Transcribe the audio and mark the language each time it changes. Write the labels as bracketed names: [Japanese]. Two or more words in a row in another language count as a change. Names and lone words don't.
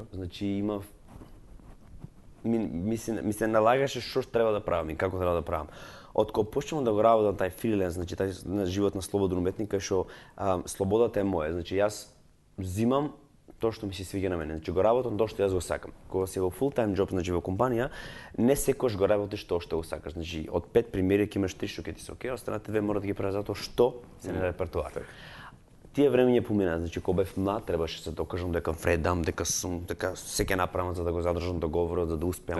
[Macedonian] Значи имав ми се налагаше што треба да правам и како треба да правам. Од кога почнувам да го работам тај фриленс, значи тај живот на слободен уметник, кај што слободата е моја. Значи јас взимам тоа што ми се свиѓа на мене. Значи го работам тоа што јас го сакам. Кога си во [English] full time job, [Macedonian] значи во компанија, не секојаш го работиш тоа што го сакаш. Значи од 5 премиери ќе имаш 3 што ќе ти се окей, останатите 2 мора да ги правиш затоа што се на репертоар. Тие времења помина, значи кога бев млад требаше се докажам дека вредам, дека се ќе направам за да го задржам договорот, за да успеам.